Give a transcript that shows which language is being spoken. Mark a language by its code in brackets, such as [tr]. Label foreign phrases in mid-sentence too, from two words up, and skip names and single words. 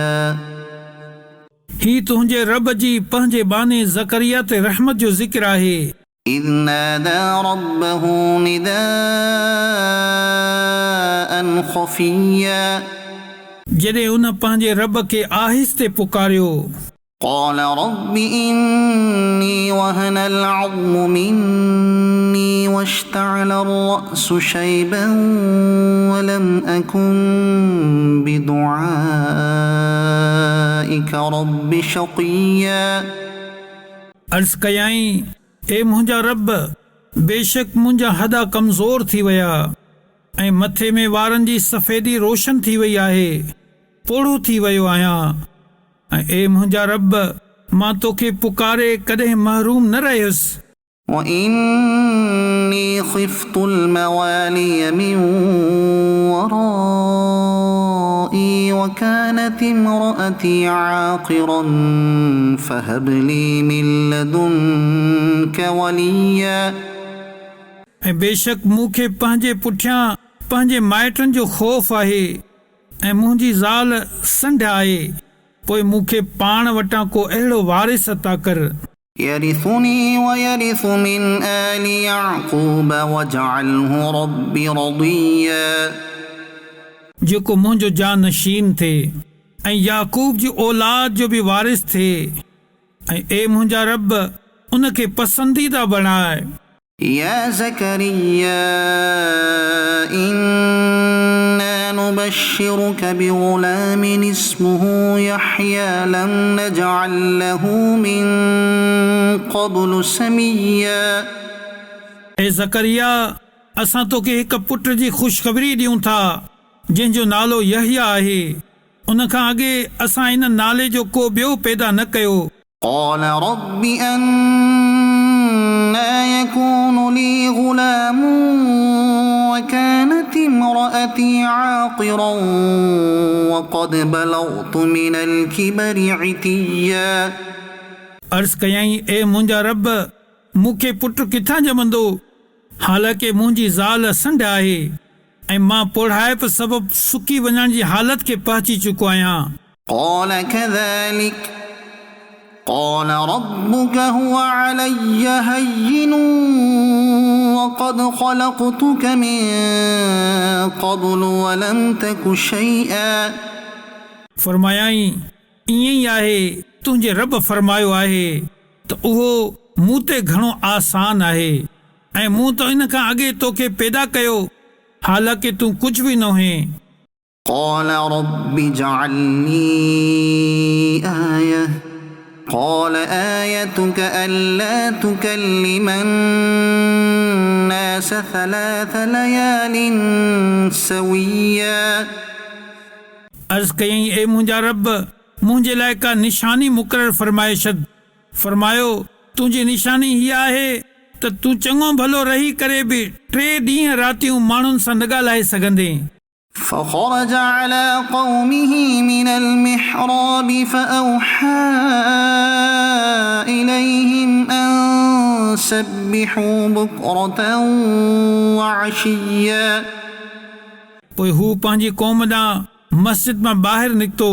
[sd] ही तुंहिंजे रब जी पंहिंजे बाने ज़करिया ते रहमत जो ज़िक्र आहे। [ar] إذ نادى ربه نداء خفيا. [sd] जॾहिं उन पंहिंजे रब खे आहिस्ते पुकारियो। [ar] قال رب إني وهن العظم مني واشتعل الرأس شيبا ولم أكن بدعائك رب شقيا. [sd] अर्ज़ कयाई, ए मुंहिंजा रब, बेशक मुंहिंजा हॾा कमज़ोर थी विया ऐं मथे में वारनि जी सफ़ेदी रोशन थी वई आहे, पोढ़ो थी वियो आहियां। ऐं ए मुंहिंजा रब, मां तोखे पुकारे कॾहिं महरूम न रहियुसि। [ar] وإني خفت الموالي من ورائي وكانت امرأتي عاقرا فهب لي من لدنك وليا. [sd] ऐं बेशक मूंखे पंहिंजे पुठियां पंहिंजे माइटनि जो ख़ौफ़ आहे ऐं मुंहिंजी ज़ाल संढ आहे, पोइ मूंखे पाण वटां को अहिड़ो वारिस अता कर। [ar] يرثني ويرث من آل يعقوب واجعله رب رضيا. [sd] जेको मुंहिंजो जानशीन थे ऐं याकूब जी औलाद जो बि वारिस थे। ऐं ए मुंहिंजा रब, उनखे पसंदीदा बणाए। [ar] يا زكريا إنا نبشرك بغلام اسمه يحيى لم نجعل له من قبل سميا. [sd] ए ज़करिया, असां तोखे हिक पुट जी ख़ुशख़बरी ॾियूं था जंहिंजो नालो यहया आहे। उन खां अॻे असां इन नाले जो को ॿियो पैदा न कयो। [ar] قال رب أنى يكون لي غلام وكانت امرأتي عاقرا وقد بلغت من الكبر عتيا. [sd] अर्ज़ कयाई, ए मुंहिंजा रब, मूंखे पुट किथां ॼमंदो, हालांकि मुंहिंजी ज़ाल संढ आहे ऐं मां पोढ़ाइप सबबु सुकी वञण जी हालत खे पहुची चुको आहियां। [ar] قال كذلك قال ربك هو علي هين وقد خلقتك من قبل ولم تك شيئا. [sd] फरमायाई, ईअं ई आहे, तुंहिंजे रब फरमायो आहे त उहो मूं ते घणो आसान आहे ऐं मूं त इन खां अॻे तोखे पैदा कयो, हालांकि तूं कुझु बि न हुएं। [ar] قال رب اجعلني آية. قال آيتك ألا تكلم الناس ثلاث ليال سويا. [sd] अर्ज़ कयईं, ए मुंहिंजा रब, मुंहिंजे लाइ का निशानी मुक़ररु फरमाए छॾ। फरमायो, तुंहिंजी निशानी हीअ आहे त तूं चङो भलो रही करे बि 3 ॾींहं रातियूं माण्हुनि सां न ॻाल्हाए सघंदे। [ar] فخرج على قومه من المحراب فأوحى إليهم أن سبحوا بكرة وعشيا। [sd] पोइ हू पंहिंजी क़ौम ॾांहुं मस्जिद मां ॿाहिरि निकितो।